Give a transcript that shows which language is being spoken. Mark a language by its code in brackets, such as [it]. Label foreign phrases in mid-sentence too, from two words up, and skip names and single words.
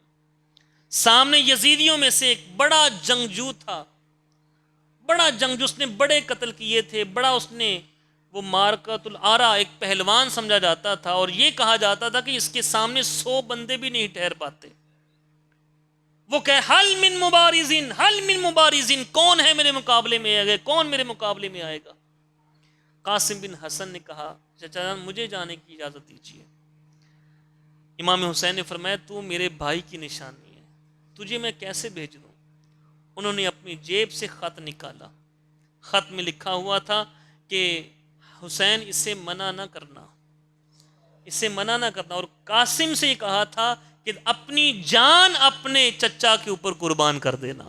[ur] سامنے یزیدیوں میں سے ایک بڑا جنگجو تھا، بڑا جنگجو، اس نے بڑے قتل کیے تھے، بڑا اس نے وہ [ar] مارکۃ العرا، [ur] ایک پہلوان سمجھا جاتا تھا، اور یہ کہا جاتا تھا کہ اس کے سامنے 100 بندے بھی نہیں ٹھہر پاتے۔ وہ کہ [ar] حل من مبارزین، حل من مبارزین، [ur] کون ہے میرے مقابلے میں آئے گا، کون میرے مقابلے میں آئے گا؟ قاسم بن حسن نے کہا چچا جان مجھے جانے کی اجازت دیجیے۔ امام حسین نے فرمایا تو میرے بھائی کی نشانی ہے، تجھے میں کیسے بھیج دوں؟ انہوں نے اپنی جیب سے خط نکالا، خط میں لکھا ہوا تھا کہ حسین اسے منع نہ کرنا، اسے منع نہ کرنا، اور قاسم سے یہ کہا تھا کہ اپنی جان اپنے چچا کے اوپر قربان کر دینا۔